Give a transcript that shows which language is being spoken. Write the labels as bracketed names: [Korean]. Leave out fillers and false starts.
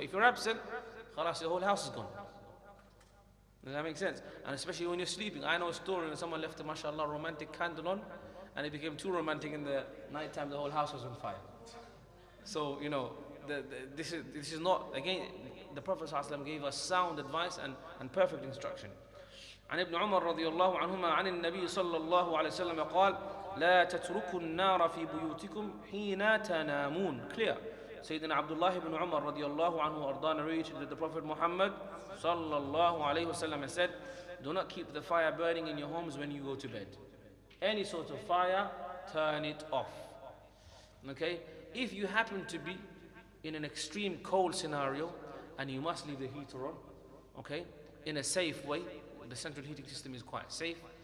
[English] But if you're absent, khalas, the whole house is gone. Does that make sense? And especially when you're sleeping. I know a story when someone left a, mashallah, romantic candle on, and it became too romantic in the night time, the whole house was on fire. So, you know, this is not, again, the Prophet ﷺ gave us sound advice and perfect instruction. [Arabic] عن ابن عمر رضي الله عنهما عن النبي صلى الله عليه وسلم قال لا تتركوا النار في بيوتكم حين تنامون. [English] Clear. Sayyidina Abdullah ibn Umar [Arabic] رضي الله عنه أرضاه [English] narrated that the Prophet Muhammad [Arabic] صلى الله عليه وسلم [English] has said, do not keep the fire burning in your homes when you go to bed. Any sort of fire, turn it off. Okay? If you happen to be in an extreme cold scenario and you must leave the heater on, okay, in a safe way, the central heating system is quite safe.